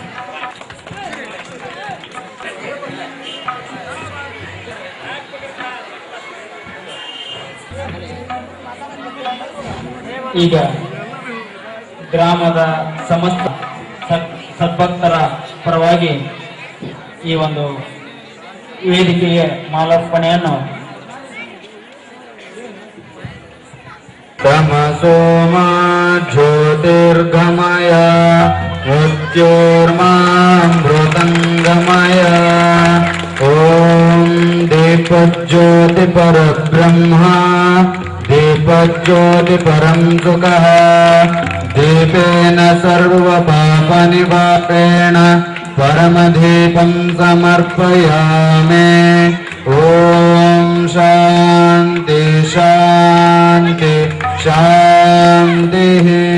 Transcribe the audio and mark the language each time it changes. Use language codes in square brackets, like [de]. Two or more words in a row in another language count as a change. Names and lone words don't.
[kn] ಈಗ ಗ್ರಾಮದ ಸಮಸ್ತ ಸದ್ಭಕ್ತರ ಪರವಾಗಿ ಈ ಒಂದು ವೇದಿಕೆಗೆ ಮಾಲಾರ್ಪಣೆಯನ್ನು [sa] ತಮಸೋಮ ಜ್ಯೋತಿರ್ಗಮಯ मृत्योर्मामृतङ्गमय ॐ दीपज्योति परब्रह्मा दीपज्योति परं सुखः दीपेन सर्वपापनिवापेण परमदीपं समर्पयामि ॐ शान्ति शान्ति शान्तिः